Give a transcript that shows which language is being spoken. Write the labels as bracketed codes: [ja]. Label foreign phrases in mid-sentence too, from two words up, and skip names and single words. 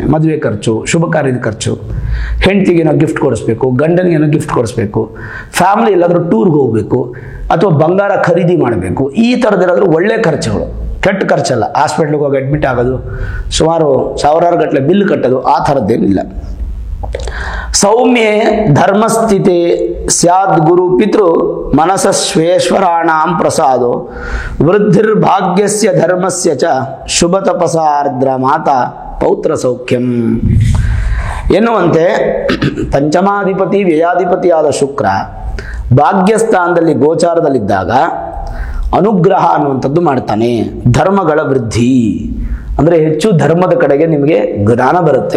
[kn] ಮದುವೆ ಖರ್ಚು, ಶುಭ ಕಾರ್ಯದ ಖರ್ಚು, ಹೆಂಡತಿಗೇನೋ ಗಿಫ್ಟ್ ಕೊಡಿಸ್ಬೇಕು, ಗಂಡನಿಗೇನೋ ಗಿಫ್ಟ್ ಕೊಡಿಸ್ಬೇಕು, ಫ್ಯಾಮಿಲಿ ಎಲ್ಲಾದರೂ ಟೂರ್ಗೆ ಹೋಗಬೇಕು, ಅಥವಾ ಬಂಗಾರ ಖರೀದಿ ಮಾಡಬೇಕು, ಈ ಥರದ್ದೇನಾದರೂ ಒಳ್ಳೆ ಖರ್ಚುಗಳು, ಕೆಟ್ಟ ಖರ್ಚಲ್ಲ. ಹಾಸ್ಪಿಟ್ಲಿಗೆ ಹೋಗಿ ಅಡ್ಮಿಟ್ ಆಗೋದು, ಸುಮಾರು ಸಾವಿರಾರು ಗಟ್ಟಲೆ ಬಿಲ್ ಕಟ್ಟೋದು, ಆ ಥರದ್ದೇನಿಲ್ಲ. [sa] ಸೌಮ್ಯೆ ಧರ್ಮಸ್ಥಿತಿ ಸ್ಯಾದ್ ಗುರು ಪಿತೃ ಮನಸಶ್ವೇಶ್ವರಾಣಾಂ ಪ್ರಸಾದೋ ವೃದ್ಧಿರ್ಭಾಗ್ಯಸ್ಯ ಧರ್ಮಸ್ಯ ಚ ಶುಭ ತಪಸಾರ್ದ್ರ ಮಾತಾ ಪೌತ್ರ ಸೌಖ್ಯಂ [kn] ಎನ್ನುವಂತೆ ಪಂಚಮಾಧಿಪತಿ ವ್ಯಯಾಧಿಪತಿಯಾದ ಶುಕ್ರ ಭಾಗ್ಯಸ್ಥಾನದಲ್ಲಿ ಗೋಚಾರದಲ್ಲಿದ್ದಾಗ ಅನುಗ್ರಹ ಅನ್ನುವಂಥದ್ದು ಮಾಡ್ತಾನೆ. ಧರ್ಮಗಳ ವೃದ್ಧಿ ಅಂದರೆ ಹೆಚ್ಚು ಧರ್ಮದ ಕಡೆಗೆ ನಿಮಗೆ ಜ್ಞಾನ ಬರುತ್ತೆ.